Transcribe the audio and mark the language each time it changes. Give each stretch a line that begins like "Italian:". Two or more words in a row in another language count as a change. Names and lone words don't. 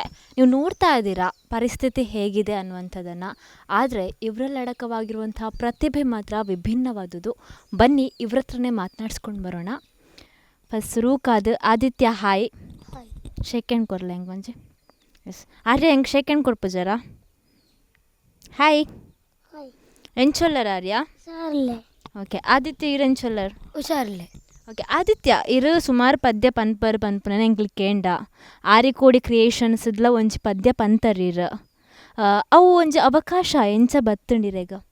Kannada: ನೀವು ನೋಡ್ತಾ ಇದ್ದೀರಾ ಪರಿಸ್ಥಿತಿ ಹೇಗಿದೆ ಅನ್ನುವಂಥದ್ದನ್ನು. ಆದರೆ ಇವರಲ್ಲಿ ಅಡಕವಾಗಿರುವಂತಹ ಪ್ರತಿಭೆ ಮಾತ್ರ ವಿಭಿನ್ನವಾದುದು. ಬನ್ನಿ ಇವ್ರ ಹತ್ರನೇ ಮಾತನಾಡ್ಸ್ಕೊಂಡು ಬರೋಣ.
Tulu: ಫಸ್ಟ್ ಶುರುಕಾದ ಆದಿತ್ಯ, ಹಾಯ್.
English: shake hand
Tulu: ಕೊರಲ್ಲ ಹೆಂಗೆ ಮಂಜೆ? ಎಸ್. ಆರ್ಯ ಹೆಂಗೆ
English: shake hand
Tulu: ಕೊಡ್ಪ ಜರ? ಹಾಯ್. ಎಂಚೊಲ್ಲರ್ ಆರ್ಯ? ಓಕೆ. ಆದಿತ್ಯ ಇರು ಎಂಚೊಲ್ಲರ್? ಹುಷಾರಿಲ್ಲ. ಓಕೆ. ಆದಿತ್ಯ ಇರು ಸುಮಾರು ಪದ್ಯ ಪನ್ಪನ ಎಂಗ್ಲಿ ಕೇಂಡ ಆರಿಕೋಡಿ ಕ್ರಿಯೇಷನ್ಸ್ಲ ಒಂಜಿ ಪದ್ಯ ಪಂತರೀರ್ ಅವು ಒಂಜಿ ಅವಕಾಶ ಎಂಚ ಬತ್ತುಂಡಿರೇಗ?